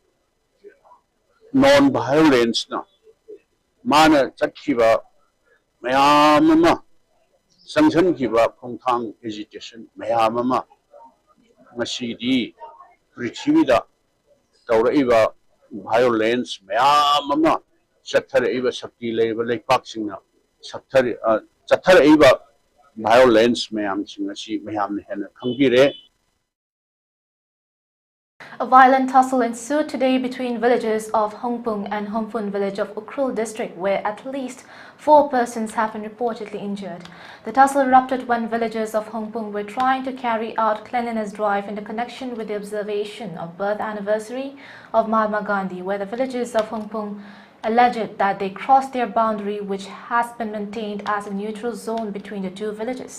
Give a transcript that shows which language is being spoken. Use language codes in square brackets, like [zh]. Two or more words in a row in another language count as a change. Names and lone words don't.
[mni] Non-violence na mana chakhiba mayamama sanction kiba khongthang agitation mayamama masidi prithivida tauraiba violence mayamama chatharaiba sakti leiba leipak singna chatharaiba violence mayam singa si mayam hena khangire. [en] A violent tussle ensued today between villages of Hongpung and Hompun village of Ukhrul district, where at least 4 persons have been reportedly injured. The tussle erupted when villagers of Hongpung were trying to carry out cleanliness drive in connection with the observation of birth anniversary of Mahatma Gandhi, where the villagers of Hongpung alleged that they crossed their boundary, which has been maintained as a neutral zone between the two villages.